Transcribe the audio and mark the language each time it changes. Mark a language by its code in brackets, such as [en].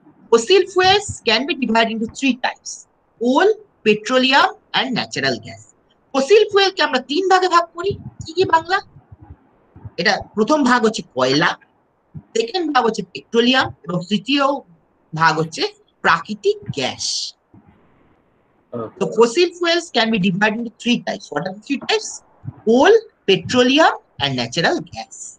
[en] Fossil fuels can be divided into 3 types. Coal, petroleum and natural gas. [bn] Fossil fuel কে আমরা 3 ভাগে ভাগ করি। কি কি বাংলা? এটা প্রথম ভাগ হচ্ছে কয়লা, সেকেন্ড ভাগ হচ্ছে পেট্রোলিয়াম এবং তৃতীয় ভাগ হচ্ছে প্রাকৃতিক gas. [en] So fossil fuels can be divided into 3 types. What are the 3 types? Coal, petroleum, and natural gas.